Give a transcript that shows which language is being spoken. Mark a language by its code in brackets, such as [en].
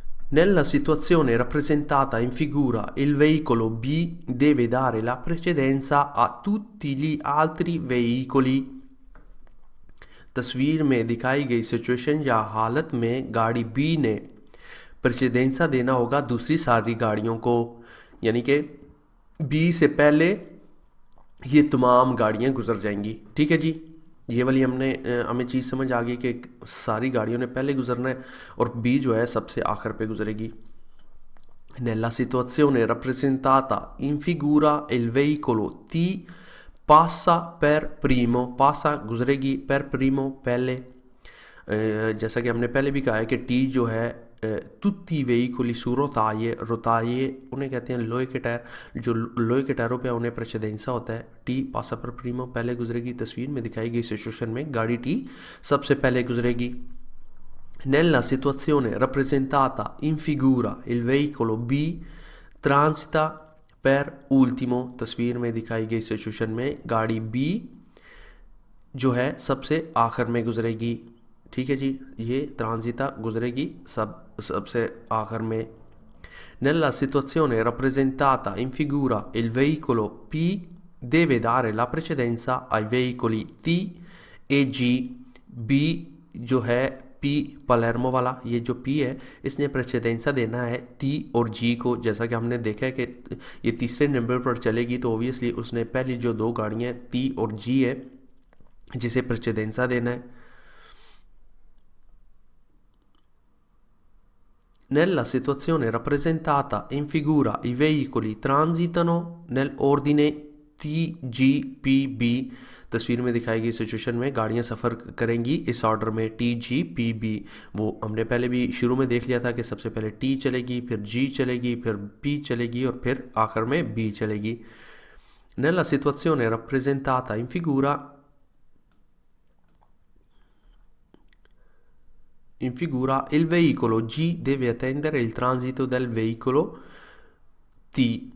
[it] Nella situazione rappresentata in figura, il veicolo B deve dare la precedenza a tutti gli altri veicoli। [hi] तस्वीर में दिखाई गई situation या हालत में गाड़ी बी ने प्रेसिडेंसा देना होगा दूसरी सारी गाड़ियों को, यानी कि बी से पहले ये तमाम गाड़ियां गुजर जाएंगी। ठीक है जी। ये वाली हमें चीज़ समझ आ गई कि सारी गाड़ियों ने पहले गुजरना है और बी जो है सबसे आखिर पे गुजरेगी। [it] Nella situazione rappresentata in figura il veicolo T passa per primo, passa [hi] गुजरेगी [it] per primo [hi] पहले। जैसा कि हमने पहले भी कहा है कि टी जो है [it] tutti i veicoli su rotaie [hi] उन्हें कहते हैं लोहे के टायर, जो लोहे के टायरों पे उन्हें प्रेसिडेंसा होता है। टी पासा पर प्रीमो पहले गुजरेगी। तस्वीर में दिखाई गई सिचुएशन में गाड़ी टी सबसे पहले गुजरेगी। [it] Nella situazione rappresentata in figura il veicolo B transita per ultimo, [hi] तस्वीर में दिखाई गई सिचुएशन में गाड़ी B जो है सबसे आखिर में गुजरेगी। ठीक है जी। ये ट्रांजिता गुजरेगी सबसे आखिर में। [it] Nella situazione rappresentata in figura il veicolo P deve dare la precedenza ai veicoli T e G। [hi] B जो है पी पलेर्मो वाला, ये जो पी है इसने प्रेसिडेंसा देना है टी और जी को। जैसा कि हमने देखा है कि ये तीसरे नंबर पर चलेगी, तो ओबियसली उसने पहली जो दो गाड़ियाँ टी और जी है जिसे प्रेसिडेंसा देना है। [it] Nella situazione rappresentata in figura i veicoli transitano nell'ordine [hi] TGPB तस्वीर में दिखाई गई सिचुएशन में गाड़ियां सफ़र करेंगी इस ऑर्डर में TGPB। वो हमने पहले भी शुरू में देख लिया था कि सबसे पहले T चलेगी, फिर G चलेगी, फिर P चलेगी और फिर आखिर में B चलेगी। [it] Nella situazione rappresentata in figura il veicolo G deve attendere il transito del veicolo T।